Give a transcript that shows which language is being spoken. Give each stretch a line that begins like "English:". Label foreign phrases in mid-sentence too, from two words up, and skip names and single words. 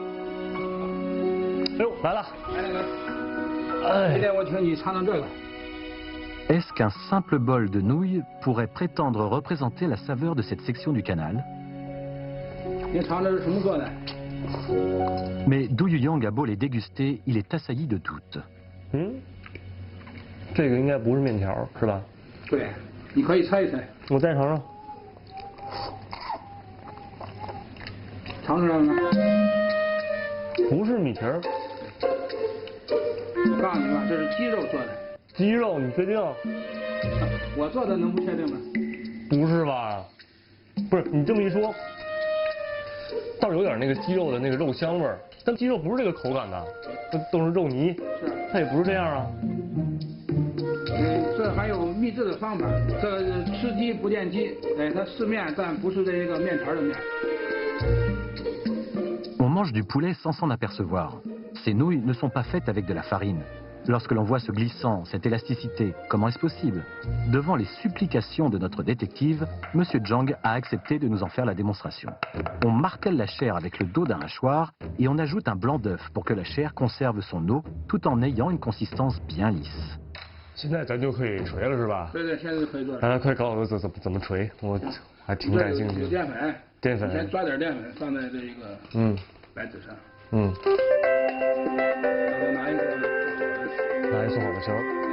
French: Est-ce qu'un simple bol de nouilles pourrait prétendre représenter la saveur de cette section du canal? Mais Du Yuyang a beau les déguster, il est assailli de doutes.
Chinese: 这个应该不是面条，是吧？对，你可以猜一猜。我再尝尝。尝出来了吗？不是米皮儿。我告诉你吧，这是鸡肉做的。鸡肉，你确定？我做的能不确定吗？不是吧？不是，你这么一说，倒是有点那个鸡肉的那个肉香味儿，但鸡肉不是这个口感的，都是肉泥，它也不是这样啊。这还有秘制的方法，这吃鸡不见鸡，它是面，但不是这个面条的面。
French: On mange du poulet sans s'en apercevoir. Ces nouilles ne sont pas faites avec de la farine. Lorsque l'on voit ce glissant, cette élasticité, comment est-ce possible? Devant les supplications de notre détective, M. Zhang a accepté de nous en faire la démonstration. On martèle la chair avec le dos d'un hachoir et on ajoute un blanc d'œuf pour que la chair conserve son eau tout en ayant une consistance bien lisse.
Chinese: 现在咱就可以锤了是吧？对，现在就可以做。快告诉我怎么锤，我还挺感兴趣。有淀粉。淀粉。先抓点淀粉放在这个白纸上。嗯。拿一做好的行。